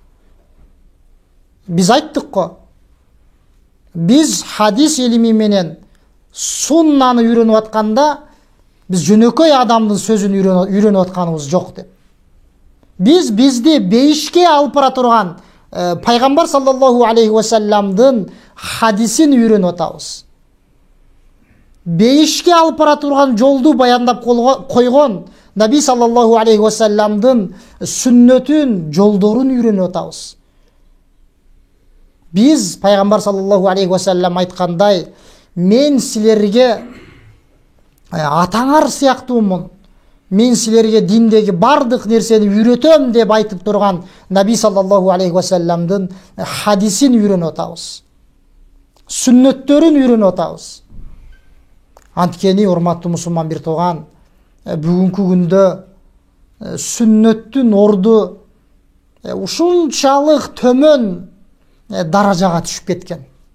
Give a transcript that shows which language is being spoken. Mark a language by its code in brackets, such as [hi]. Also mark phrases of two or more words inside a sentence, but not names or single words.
[ky] Биз айттык го, биз хадис илими менен суннаны үйрөнүп атканда, биз жөнөкөй адамдын сөзүн үйрөнүп атканыбыз жок деп. Биз бизди бейишке алып бара турган пайгамбар [ar] صلى الله عليه وسلم [ky] хадисин үйрөнүп атабыз. Бейишке алып бара турган жолду баяндап койгон Наби [ar] صلى الله عليه وسلم [ky] сүннөтүн, жолдорун үйрөнүп атабыз. Биз пайгамбар [ar] صلى الله عليه وسلم [ky] айткандай, мен силерге атаңар сыяктуумун, мен силерге диндеги бардык нерсени үйрөтөм деп айтып турган Наби [ar] صلى الله عليه وسلم [ky] хадисин үйрөнүп атабыз. Сүннөттөрүн үйрөнүп атабыз. Анткени, урматтуу мусулман бир тууган, бүгүнкү күндө сүннөттүн орду ушунчалык төмөн даражага түшүп кеткен.